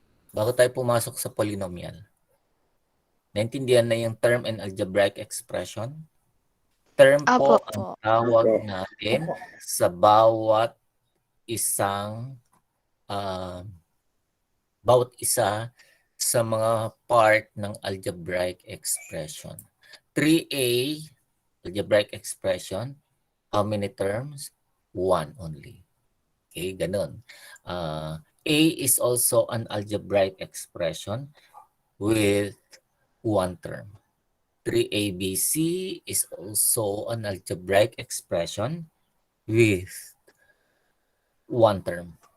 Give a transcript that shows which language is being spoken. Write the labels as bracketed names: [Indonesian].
[Filipino] Bago tayo pumasok sa polynomial. Naintindihan na yung term and algebraic expression? Term po Opo. ang tawag natin sa bawat isang bawat isa sa mga part ng algebraic expression. [English] 3a algebraic expression, how many terms? 1 only. Okay, ganun. A is also an algebraic expression with 1 term. 3abc is also an algebraic expression with 1 term.